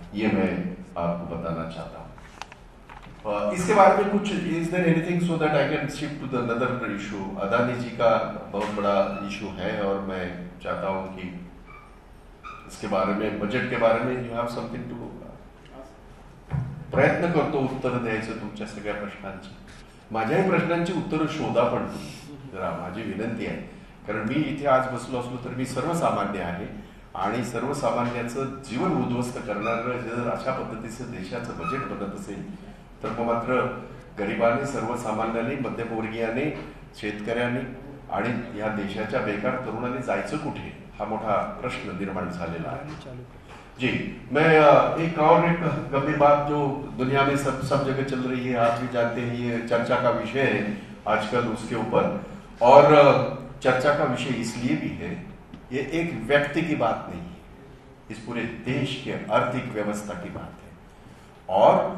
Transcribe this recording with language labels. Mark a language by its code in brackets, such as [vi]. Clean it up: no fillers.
[hi] ये मैं आपको बताना चाहता हूँ। इसके बारे में कुछ, [en] Is there anything so that I can shift to the another issue? [hi] Adani जी का बहुत बड़ा इशू है, और मैं चाहता हूँ कि इसके बारे में, बजट के बारे में [en] you have something to, [mr] प्रयत्न करतो उत्तर द्यायचं तुमच्या सगळ्या प्रश्नांची। माझ्याही प्रश्नांची उत्तरं शोधा पण तुम्ही, जरा माझी विनंती आहे, कारण मी इथे आज बसलो असलो तर मी सर्वसामान्य आहे, आणि सर्वसामान्याचं जीवन उद्ध्वस्त करणारं जर अशा पद्धतीचं देशाचं बजेट बनत असेल तर मग मात्र गरिबाने, सर्वसामान्याने, मध्यमवर्गीयाने, शेतकऱ्यांनी आणि या देशाच्या बेकार तरुणांनी जायचं कुठे, हा मोठा प्रश्न निर्माण झालेला आहे। [hi] जी, मैं एक गंभीर बात जो दुनिया में सब जगह चल रही है, आप भी जानते हैं, ये चर्चा का विषय है आजकल उसके ऊपर, और चर्चा का विषय इसलिए भी है, ये एक व्यक्ति की बात नहीं है, इस पूरे देश के आर्थिक व्यवस्था की बात है। और